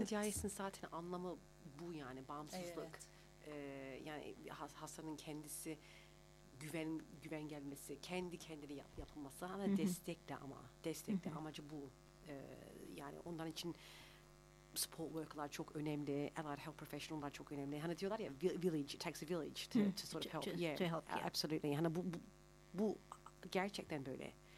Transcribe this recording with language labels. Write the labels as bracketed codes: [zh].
[tr] NDIS'in zaten anlamı bu, yani bağımsızlık. Evet. Yani hastanın kendisi güven gelmesi, kendi kendine yapılması ama destek de amacı bu. Yani ondan için support worker'lar çok önemli, allied health professional'lar çok önemli. Hani diyorlar ya, [en] village, it takes a village to sort of help. Yeah, to help, yeah. Absolutely. [tr] Hani bu gerçekten böyle.